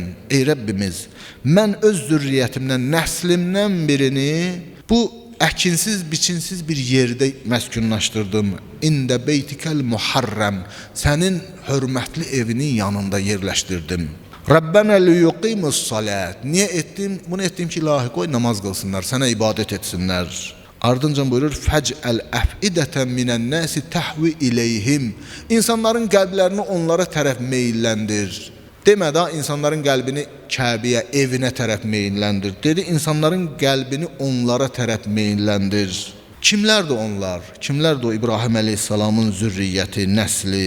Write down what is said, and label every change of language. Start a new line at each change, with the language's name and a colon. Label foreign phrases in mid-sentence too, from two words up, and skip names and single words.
Azerbaijani: Ey Rəbbimiz, mən öz zürriyyətimdən, nəslimdən birini bu əkinsiz, biçinsiz bir yerdə məskunlaşdırdım.
Arabic: عند بيتك المحرم,
Azerbaijani: sənin hörmətli evinin yanında yerləşdirdim.
Arabic: ربنا ليقيموا الصلاة.
Azerbaijani: Niyə etdim? Bunu etdim ki, ilahi qoy namaz qılsınlar, sənə ibadət etsinlər. Ardınca buyurur:
Arabic: "فاجعل أفئدة من الناس تهوي إليهم."
Azerbaijani: İnsanların qəlblərini onlara tərəf meylləndir. Demədə insanların qəlbini Kəbəyə, evinə tərəf meylləndir. Dedi, insanların qəlbini onlara tərəf meylləndir. Kimlərdir onlar? Kimlərdir o İbrahim əleyhissalamın zürriyyəti, nəsli?